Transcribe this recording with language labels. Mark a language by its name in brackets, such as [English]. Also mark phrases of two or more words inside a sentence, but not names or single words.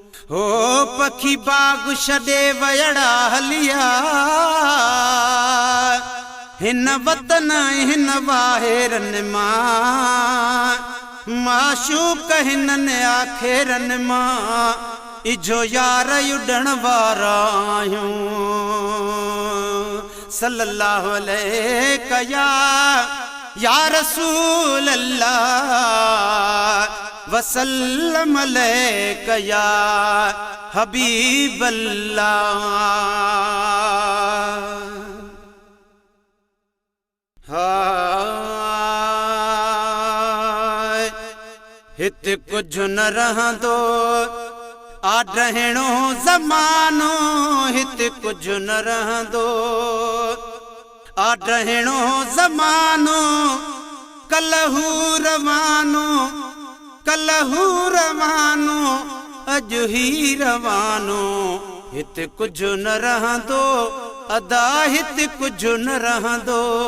[Sindhi] هو پکي باغ ڇڏي ويڙا هليا، هن وطن هن واهرن مان، معشوق هنن آخرن مان، اجو يار اڏڻ وارا آهيون. [Arabic] صلى الله عليك يا، يا رسول الله، وسلم عليك يا حبيب الله. هاي، [Sindhi] هتي ڪجهه نه رهندو، آڏهڻو زمانو، هتي ڪجهه نه رهندو، آڏهڻو زمانو، ڪلهه هو روانو، ڪلهه هو روانو، اڄ ئي روانو، هتي ڪجهه نه رهندو، ادا هتي ڪجهه نه رهندو،